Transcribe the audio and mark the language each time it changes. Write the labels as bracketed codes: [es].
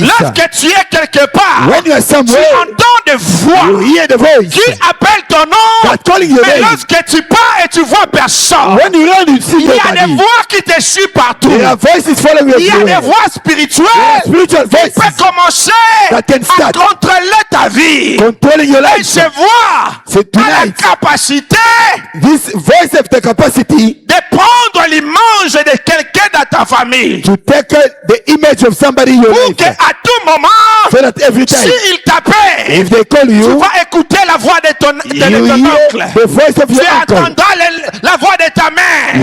[fr] Lorsque tu es quelque part, [en] When you are [fr] tu [en] somewhere, [fr] entends des voix [en] you hear the voice [fr] qui appellent ton nom. [en] that calling your [fr] Mais [en] name. [fr] lorsque tu pars et tu vois personne, [en] When you run, you see [fr] il y a des [en] nobody. [fr] voix qui te suivent partout. [en] There are voices following you [fr] Il y a des [en] everywhere. [fr] voix spirituelles [en] Spiritual [fr] qui peuvent [en] voices [fr] commencer [en] that can [fr] à [en] start [fr] contrôler ta vie. [en] controlling your [fr] Et [en] life. [fr] ces voix C'est ont la [en] tonight. [fr] capacité [en] This voice have the capacity [fr] de prendre l'image de quelqu'un dans ta famille. [en] to take the image of somebody in your [fr] Pour [en] life. [fr] qu'à tout moment, [en] So that every time, [fr] s'il t'appelle, [en] if they call [fr] tu [en] you, [fr] vas écouter la voix de ton [en] you [fr] oncle. [en] hear the voice of [fr] Tu [en] your uncle. [fr] entendras la voix de ta mère.